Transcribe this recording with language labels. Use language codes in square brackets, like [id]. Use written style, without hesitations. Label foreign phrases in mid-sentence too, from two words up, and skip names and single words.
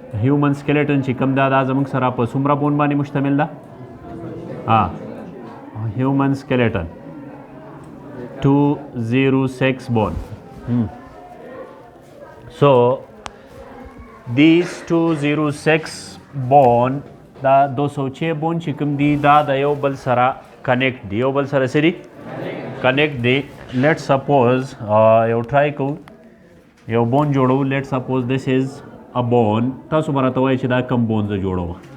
[en] human skeleton [ps] چې کوم دا زموږ سره په څومره بون باندې مشتمل ده؟ [en] human skeleton 206 bone. So these 206 bone [ps] دا 206 بون چې کوم دي دا د یو بل سره کنیکټ دی، یو بل سره سری کنیکټ دی. [en] let suppose [ps] یو ټرای کوو یو بون جوړو. [en] let suppose this is a bone. [ps] تاسو به راته وایئ چې دا کم بون زه جوړوم؟